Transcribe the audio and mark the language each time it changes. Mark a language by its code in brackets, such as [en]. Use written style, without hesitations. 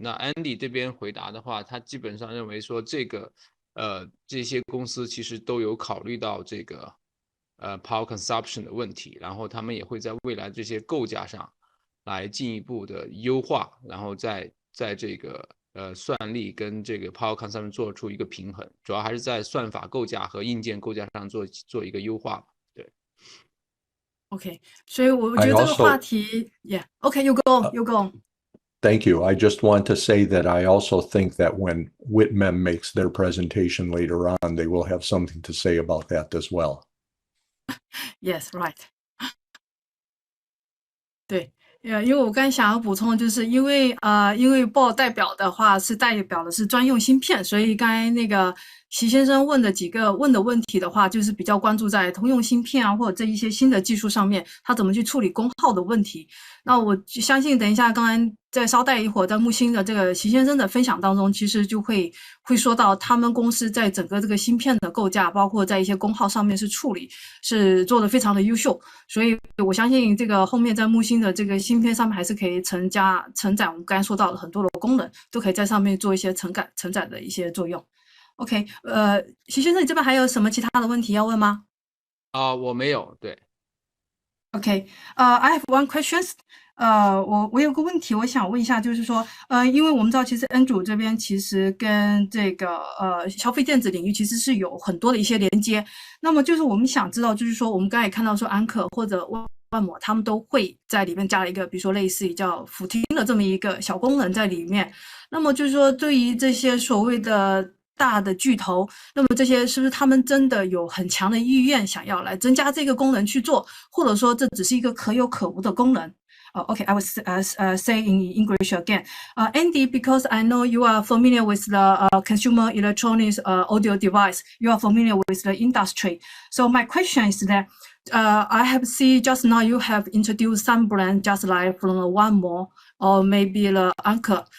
[zh] 那 Andy 这边回答的话，他基本上认为说这些公司其实都有考虑到这个power consumption 的问题，然后他们也会在未来这些构架上来进一步的优化，然后在这个算力跟这个 power consumption 做出一个平衡，主要还是在算法构架和硬件构架上做一个优化。对。 [en] OK， [zh] 所以我觉得这个话题 [en] ，Yeah，OK，you go，you go。Thank you. I just want to say that I also think that when Whitmem makes their presentation later on, they will have something to say about that as well. Yes, right. [zh] 对，因为我刚才想要补充，就是因为BO 代表的是专用芯片，所以刚才那个习先生问的问题的话，就是比较关注在通用芯片啊，或者这一些新的技术上面，他怎么去处理功耗的问题。那我相信，等一下刚才再稍待一会儿，在木星的这个习先生的分享当中，其实就会说到他们公司在整个这个芯片的构架，包括在一些功耗上面是做得非常的优秀，所以我相信这个后面在木星的这个芯片上面还是可以承载我们刚才说到的很多的功能，都可以在上面做一些承载的一些作用。 OK， 习先生，你这边还有什么其他的问题要问吗？我没有，对。 [en] Okay, I have one question. [zh] 我有个问题，我想问一下，就是说，因为我们知道，其实 Andrew 这边其实跟这个消费电子领域其实是有很多的一些连接。那么就是我们想知道，就是说，我们刚才也看到说，安可或者万摩他们都会在里面加了一个，比如说类似于叫辅听的这么一个小功能在里面。那么就是说，对于这些所谓的大的巨头，那么这些是不是他们真的有很强的意愿想要来增加这个功能去做，或者说这只是一个可有可无的功能？ [en] Okay, I will say in English again. Andy, because I know you are familiar with the consumer electronics audio device, you are familiar with the industry. So my question is that I have seen just now you have introduced some brand just like from One More or maybe the Anchor.